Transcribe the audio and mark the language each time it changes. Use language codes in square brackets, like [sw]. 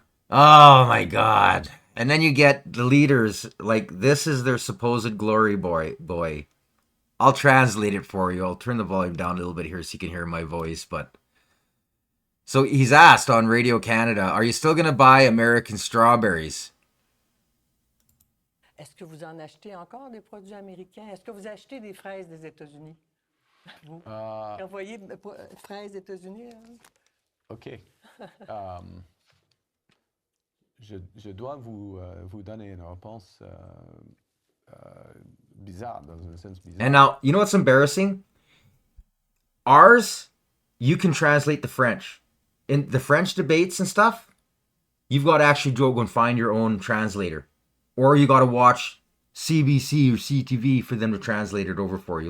[en] Oh my God. And then you get the leaders, like this is their supposed glory boy. I'll translate it for you. I'll turn the volume down a little bit here so you can hear my voice. But so he's asked on Radio Canada, are you still going to buy American strawberries? [fr] Est-ce que vous en achetez encore des produits américains? Est-ce que vous achetez des fraises des États-Unis? Vous envoyez fraises des États-Unis? Hein? [en] OK. [fr] Je dois vous donner une réponse bizarre, dans un sens bizarre. [en] And now, you know what's embarrassing? Ours, you can translate the French. In the French debates and stuff, you've got to actually go and find your own translator. Or you got to watch CBC or CTV for them to translate it over for you.